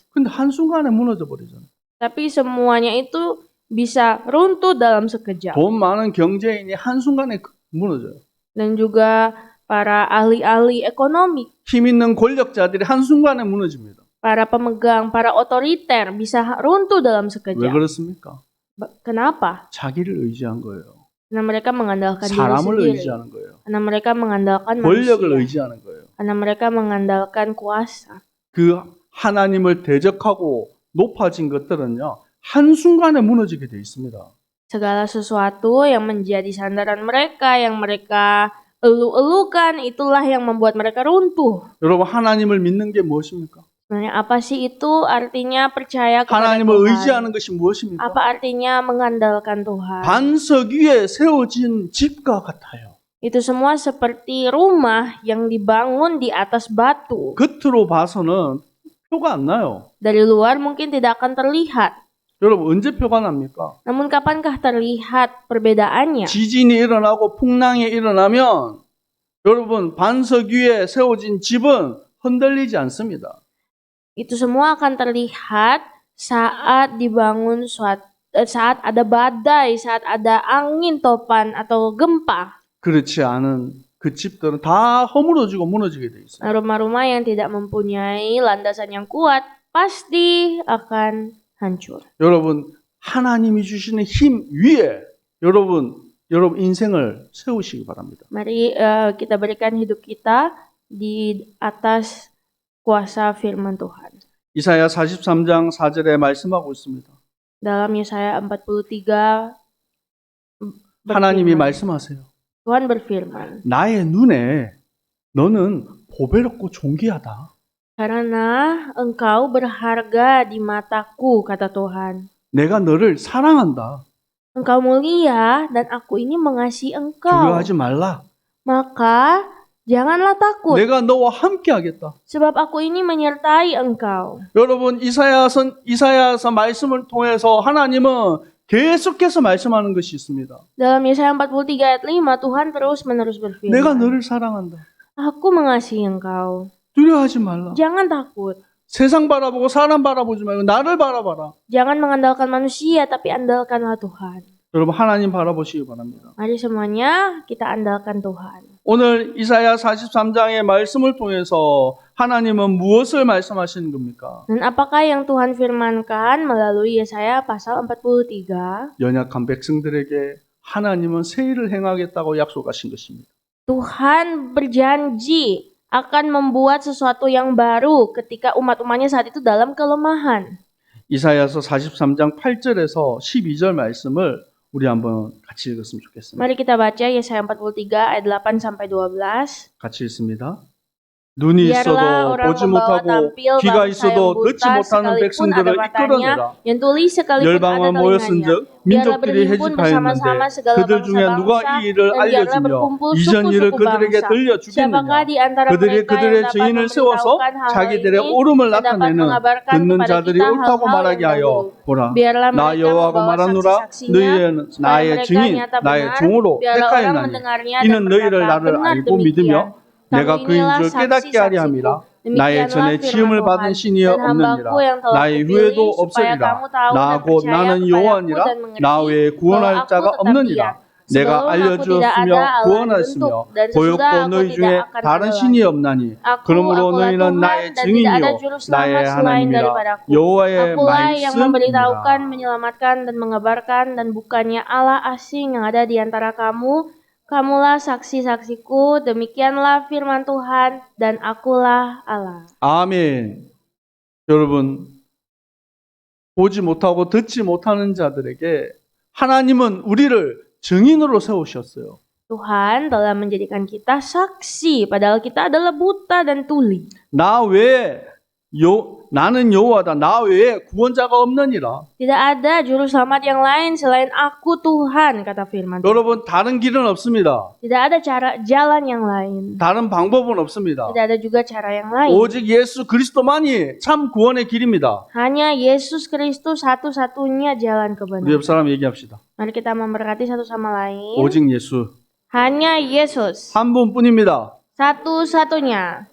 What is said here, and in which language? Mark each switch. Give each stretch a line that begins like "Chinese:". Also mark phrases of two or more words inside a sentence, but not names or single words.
Korean: 근데 한순간에 무너져 버리잖아요.
Indonesian: Tapi semuanya itu bisa runtuh dalam sekejap.
Korean: 돈 많은 경제인이 한순간에 무너져요.
Indonesian: Dan juga para ahli-ahli ekonomi,
Korean: 힘 있는 권력자들이 한순간에 무너집니다.
Indonesian: para pemegang, para otoriter bisa runtuh dalam
Korean: 왜
Indonesian: sekejap.
Korean: 그렇습니까?
Indonesian: Kenapa?
Korean: 자기를 의지한 거예요.
Indonesian: Karena mereka mengandalkan diri
Korean: 사람을
Indonesian: sendiri.
Korean: 의지하는 거예요.
Indonesian: Karena mereka mengandalkan
Korean: 권력을
Indonesian: manusia.
Korean: 의지하는 거예요.
Indonesian: Karena mereka mengandalkan kuasa.
Korean: 그 하나님을 대적하고 높아진 것들은요. 한순간에 무너지게 돼 있습니다.
Indonesian: Segala sesuatu yang menjadi sandaran mereka, yang mereka elu-elukan, itulah yang membuat mereka runtuh.
Korean: 여러분 하나님을 믿는 게 무엇입니까?
Indonesian: Sebenarnya apa sih itu? Artinya percaya kepada
Korean: 하나님을
Indonesian: Tuhan.
Korean: 의지하는 것이 무엇입니까?
Indonesian: Apa artinya mengandalkan Tuhan?
Korean: 반석 위에 세워진 집과 같아요.
Indonesian: Itu semua seperti rumah yang dibangun di atas batu.
Korean: 겉으로 봐서는 표가 안 나요.
Indonesian: Dari luar mungkin tidak akan terlihat.
Korean: 여러분 언제 표가 납니까?
Indonesian: Namun kapankah terlihat perbedaannya?
Korean: 지진이 일어나고 풍랑이 일어나면 여러분 반석 위에 세워진 집은 흔들리지 않습니다.
Indonesian: Itu semua akan terlihat saat dibangun saat ada badai, saat ada angin topan atau gempa.
Korean: 그렇지 않은 그 집들은 다 허물어지고 무너지게 돼 있어요.
Indonesian: Rumah-rumah yang tidak mempunyai landasan yang kuat pasti akan hancur.
Korean: 여러분 하나님이 주시는 힘 위에 여러분 인생을 세우시기 바랍니다.
Indonesian: Mari kita berikan hidup kita di atas kuasa firman Tuhan.
Korean: 이사야 43장 4절에 말씀하고 있습니다.
Indonesian: Dalam Yesaya 43
Korean: 하나님이
Indonesian: berfirman,
Korean: 말씀하세요.
Indonesian: Tuhan berfirman,
Korean: 나의 눈에 너는 보배롭고 존귀하다.
Indonesian: karena engkau berharga di mataku, kata Tuhan.
Korean: 내가 너를 사랑한다.
Indonesian: Engkau mulia dan aku ini mengasihi engkau.
Korean: 두려워하지 말라.
Indonesian: Maka janganlah takut,
Korean: 내가 너와 함께 하겠다.
Indonesian: sebab aku ini menyertai engkau.
Korean: 여러분 이사야서 말씀을 통해서 하나님은 계속해서 말씀하는 것이 있습니다.
Indonesian: Dalam Yesaya 43 ayat 5, Tuhan terus-menerus berfirman,
Korean: 내가 너를 사랑한다.
Indonesian: Aku mengasihi engkau.
Korean: 두려워하지 말라.
Indonesian: Jangan takut.
Korean: 세상 바라보고 사람 바라보지 말고 나를 바라봐라.
Indonesian: Jangan mengandalkan manusia, tapi andalkanlah Tuhan.
Korean: 여러분 하나님 바라보시기 바랍니다.
Indonesian: Mari semuanya kita andalkan Tuhan.
Korean: 오늘 이사야 43장의 말씀을 통해서 하나님은 무엇을 말씀하시는 겁니까?
Indonesian: Dan apakah yang Tuhan firmankan melalui Yesaya pasal 43?
Korean: 연약한 백성들에게 하나님은 새 일을 행하겠다고 약속하신 것입니다.
Indonesian: Tuhan berjanji akan membuat sesuatu yang baru ketika umat-umatnya saat itu dalam kelemahan.
Korean: 이사야서 43장 8절에서 12절 말씀을 우리 한번 같이 읽었으면 좋겠습니다.
Indonesian: Mari kita baca Yesaya 43 ayat 8 sampai 12.
Korean: 같이 읽습니다. 눈이
Indonesian: Biarlah
Korean: 있어도
Indonesian: orang
Korean: 보지
Indonesian: membawa
Korean: 못하고
Indonesian: tampil
Korean: 귀가
Indonesian: bangsa yang
Korean: 있어도 듣지
Indonesian: buta
Korean: 못하는
Indonesian: sekalipun ada
Korean: 백성들을
Indonesian: matanya,
Korean: 이끌어내라.
Indonesian: yang tuli sekalipun ada
Korean: 열방은
Indonesian: telinganya.
Korean: 모였은즉
Indonesian: Biarlah
Korean: 민족들이
Indonesian: berhimpun bersama-sama
Korean: 해집하였는데
Indonesian: segala
Korean: 그들 중에 누가
Indonesian: bangsa-bangsa
Korean: 이 일을
Indonesian: dan biarlah
Korean: 알려주며
Indonesian: berkumpul
Korean: 이전 일을
Indonesian: suku-suku
Korean: 그들에게
Indonesian: bangsa.
Korean: 들려주겠느냐.
Indonesian: Siapakah di antara
Korean: 그들이
Indonesian: mereka
Korean: 그들의
Indonesian: yang dapat
Korean: 증인을 세워서
Indonesian: memberitahukan hal
Korean: 자기들의
Indonesian: ini
Korean: 옳음을
Indonesian: dan dapat
Korean: 나타내는
Indonesian: mengabarkan
Korean: 듣는
Indonesian: kepada
Korean: 자들이
Indonesian: kita
Korean: 옳다고
Indonesian: hal-hal
Korean: 말하게
Indonesian: yang
Korean: 하여
Indonesian: dahulu.
Korean: 보라.
Indonesian: Biarlah
Korean: 나
Indonesian: mereka
Korean: 여호와가
Indonesian: membawa
Korean: 말하노라
Indonesian: saksi-saksinya,
Korean: 너희는
Indonesian: supaya
Korean: 나의
Indonesian: mereka
Korean: 증인
Indonesian: nyata
Korean: 나의
Indonesian: benar,
Korean: 종으로
Indonesian: biarlah orang
Korean: 택하였나니
Indonesian: mendengarnya
Korean: 이는
Indonesian: dan
Korean: 너희를
Indonesian: berkata,
Korean: 나를
Indonesian: benar
Korean: 알고
Indonesian: demikian.
Korean: 믿으며 내가
Indonesian: Kamu
Korean: 그인
Indonesian: inilah
Korean: 줄 깨닫게 하리
Indonesian: saksi-saksiku.
Korean: 함이라 나의
Indonesian: Demikianlah
Korean: 전에
Indonesian: firman
Korean: 지음을 받은
Indonesian: Tuhan.
Korean: 신이
Indonesian: Dan
Korean: 없느니라
Indonesian: hambaku yang telah
Korean: 나의
Indonesian: kupilih
Korean: 후에도
Indonesian: supaya
Korean: 없으리라
Indonesian: kamu tahu
Korean: 나
Indonesian: dan
Korean: 곧
Indonesian: percaya
Korean: 나는
Indonesian: kepadaku
Korean: 여호와니라
Indonesian: dan mengerti
Korean: 나 외에
Indonesian: bahwa
Korean: 구원할
Indonesian: aku
Korean: 자가
Indonesian: tetap
Korean: 없느니라
Indonesian: dia.
Korean: 내가
Indonesian: Sebelum aku tidak
Korean: 알려주었으며
Indonesian: ada Allah
Korean: 구원하였으며
Indonesian: dibentuk dan sesudah
Korean: 보였고
Indonesian: aku
Korean: 너희 중에
Indonesian: tidak akan
Korean: 다른
Indonesian: ada
Korean: 신이
Indonesian: lagi.
Korean: 없나니
Indonesian: Aku,
Korean: 그러므로
Indonesian: akulah
Korean: 너희는
Indonesian: Tuhan
Korean: 나의
Indonesian: dan tidak ada
Korean: 증인이요
Indonesian: juru
Korean: 나의
Indonesian: selamat selain
Korean: 하나님이라
Indonesian: daripadaku.
Korean: 여호와의
Indonesian: Akulah yang memberitahukan,
Korean: 말씀이라.
Indonesian: menyelamatkan dan mengabarkan dan bukannya Allah asing yang ada di antara kamu. Kamulah saksi-saksiku, demikianlah firman Tuhan dan akulah Allah.
Korean: 아멘. 여러분 보지 못하고 듣지 못하는 자들에게 하나님은 우리를 증인으로 세우셨어요.
Indonesian: Tuhan telah menjadikan kita saksi, padahal kita adalah buta dan tuli.
Korean: 나 외에 나는 여호와다. 나 외에 구원자가 없느니라.
Indonesian: Tidak ada juru selamat yang lain selain aku Tuhan, kata firman Tuhan.
Korean: 여러분 다른 길은 없습니다.
Indonesian: Tidak ada jalan yang lain.
Korean: 다른 방법은 없습니다.
Indonesian: Tidak ada juga cara yang lain.
Korean: 오직 예수 그리스도만이 참 구원의 길입니다.
Indonesian: Hanya Yesus Kristus satu-satunya jalan
Korean: 우리
Indonesian: kebenaran.
Korean: 옆 사람 얘기합시다.
Indonesian: Mari kita memberkati satu sama lain.
Korean: 오직 예수
Indonesian: Hanya Yesus
Korean: 한 분뿐입니다.
Indonesian: satu-satunya.